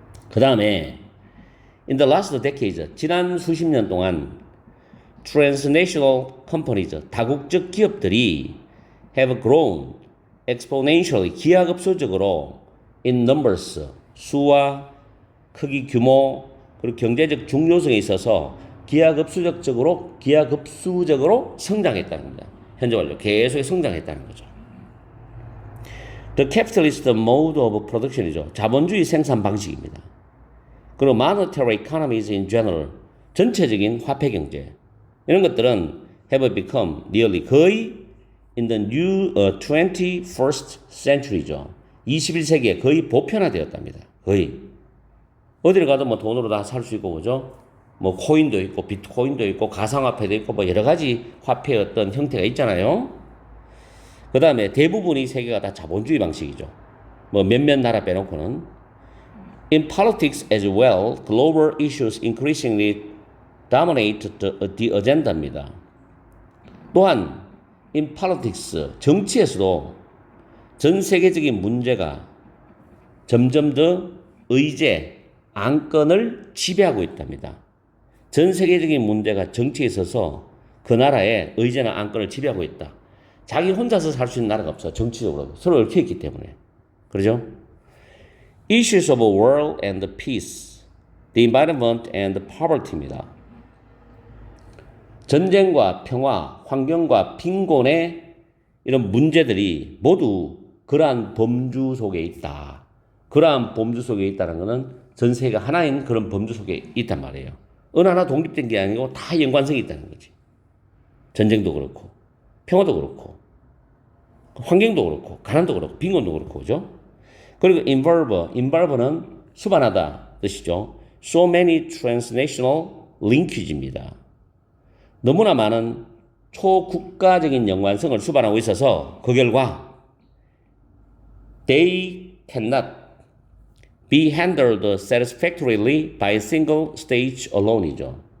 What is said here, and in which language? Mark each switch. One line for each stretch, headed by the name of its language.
Korean: 그 다음에
English: in the last decades,
Korean: 지난 수십 년 동안
English: transnational companies,
Korean: 다국적 기업들이
English: have grown exponentially,
Korean: 기하급수적으로
English: in numbers,
Korean: 수와 크기, 규모, 그리고 경제적 중요성에 있어서 기하급수적으로 성장했다는 겁니다. 현재 완료 계속 성장했다는 거죠.
English: The capitalist mode of production이죠.
Korean: 자본주의 생산 방식입니다.
English: 그리고 monetary economies in general,
Korean: 전체적인 화폐 경제 이런 것들은
English: have become nearly 거의 in the new 21st century죠.
Korean: 21세기에 거의 보편화되었답니다. 거의 어디를 가도 뭐 돈으로 다 살 수 있고, 그죠? 뭐 코인도 있고 비트코인도 있고 가상화폐도 있고 뭐 여러 가지 화폐의 어떤 형태가 있잖아요. 그 다음에 대부분이 세계가 다 자본주의 방식이죠. 뭐 몇몇 나라 빼놓고는.
English: In politics as well, global issues increasingly dominate the agenda입니다.
Korean: 또한
English: in politics,
Korean: 정치에서도 전 세계적인 문제가 점점 더 의제, 안건을 지배하고 있답니다. 전 세계적인 문제가 정치에 있어서 그 나라의 의제나 안건을 지배하고 있다. 자기 혼자서 살 수 있는 나라가 없어. 정치적으로. 서로 얽혀 있기 때문에. 그러죠?
English: Issues of war and peace, the environment and poverty입니다.
Korean: 전쟁과 평화, 환경과 빈곤의 이런 문제들이 모두 그러한 범주 속에 있다. 그러한 범주 속에 있다는 것은 전 세계가 하나인 그런 범주 속에 있단 말이에요. 어느 하나 독립된 게 아니고 다 연관성이 있다는 거지. 전쟁도 그렇고, 평화도 그렇고, 환경도 그렇고, 가난도 그렇고, 빈곤도 그렇고, 그죠? 그리고 involve는 수반하다 뜻이죠.
English: So many transnational linkage입니다.
Korean: 너무나 많은 초국가적인 연관성을 수반하고 있어서 그 결과
English: they cannot be handled satisfactorily by single stage alone이죠.